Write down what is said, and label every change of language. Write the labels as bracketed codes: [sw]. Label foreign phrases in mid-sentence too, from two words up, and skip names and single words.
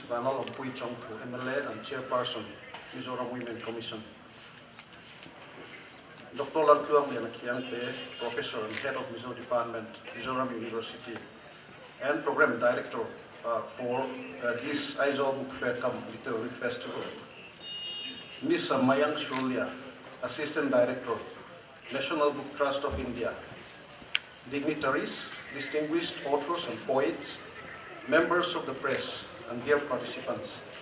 [en] Vanal Ompui Chongpu, MLA and Chairperson, Mizoram Women Commission, Dr. Laltwang Yanakyangte, Professor and Head of Mizo Department, Mizoram University, and Program Director for this Aizawl Book Fair Come Literary Festival, Ms. Mayang Surolia, Assistant Director, National Book Trust of India, dignitaries, distinguished authors and poets, members of the press, and dear participants.